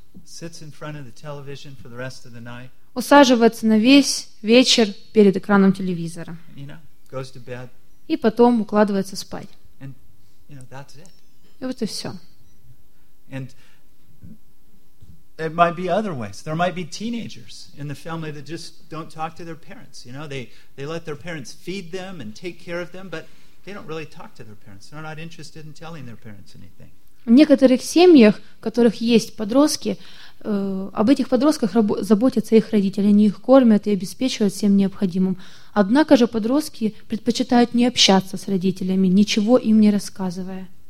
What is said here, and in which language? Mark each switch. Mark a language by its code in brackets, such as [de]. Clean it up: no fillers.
[en] sits in front of the television for the rest of the night, [ru] усаживается на весь вечер перед экраном телевизора, [en] you know, goes to bed, [ru] и потом укладывается спать. [en] And, you know, that's it. [ru] И вот и все. [en] And it might be other ways. There might be teenagers in the family that just don't talk to their parents. You know, they let their parents feed them and take care of them, but they don't really talk to their parents. They're not interested in telling their parents anything. [ru] В некоторых семьях, в которых есть подростки, об этих подростках заботятся их родители, они их кормят и обеспечивают всем необходимым. Однако же подростки предпочитают не общаться с родителями, ничего им не рассказывая.